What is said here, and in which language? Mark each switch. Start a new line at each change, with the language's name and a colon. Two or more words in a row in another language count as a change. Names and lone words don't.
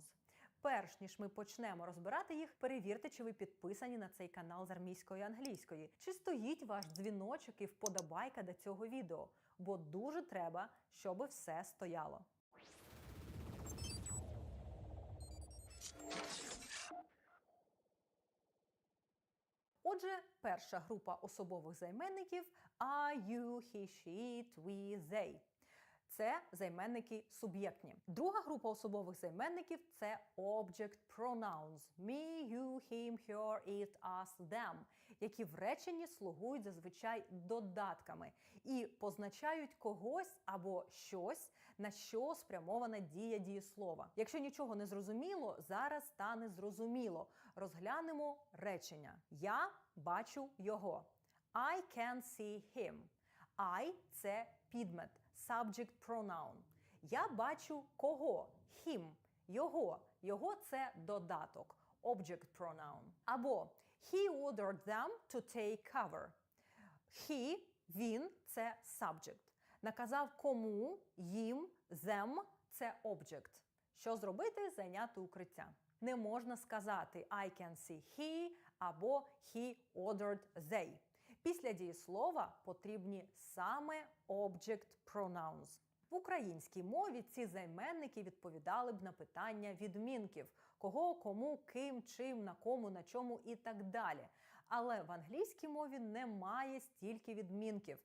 Ukrainian: Перш ніж ми почнемо розбирати їх, перевірте, чи ви підписані на цей канал з армійської англійської, чи стоїть ваш дзвіночок і вподобайка до цього відео, бо дуже треба, щоб все стояло. Отже, перша група особових займенників –
English: I, you, he, she, it, we, they.
Ukrainian: Це займенники суб'єктні. Друга група особових займенників – це
English: object pronouns – me, you, him, her, it, us, them,
Ukrainian: які в реченні слугують зазвичай додатками і позначають когось або щось, на що спрямована дія дієслова. Якщо нічого не зрозуміло, зараз стане зрозуміло. Розглянемо речення. Я бачу його.
English: I can see him. I –
Ukrainian: це підмет.
English: Subject pronoun.
Ukrainian: Я бачу кого? Him. Його. Його – це додаток.
English: Object pronoun. Або he ordered them to take cover. He,
Ukrainian: він – це subject. Наказав кому, їм, them – це object. Що зробити? Зайняти укриття. Не можна сказати
English: I can see he
Ukrainian: або
English: he ordered they.
Ukrainian: Після дієслова потрібні саме
English: object pronouns.
Ukrainian: В українській мові ці займенники відповідали б на питання відмінків – кого, кому, ким, чим, на кому, на чому і так далі. Але в англійській мові немає стільки відмінків.